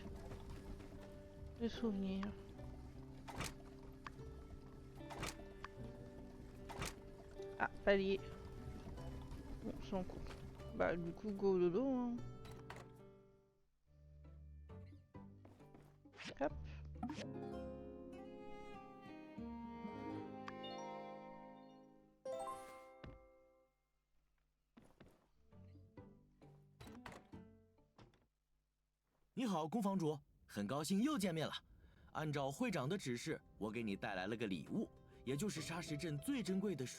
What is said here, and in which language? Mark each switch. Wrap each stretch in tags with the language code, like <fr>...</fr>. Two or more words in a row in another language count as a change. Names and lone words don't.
<fr>Des souvenirs. Ah, palier. Bon, c'est en cours. Bah, du coup, go dodo. Hein. Hop.</fr> <zh>你好，宫房主，很高兴又见面了。按照会长的指示，我给你带来了个礼物，也就是沙石镇最珍贵的水。</zh>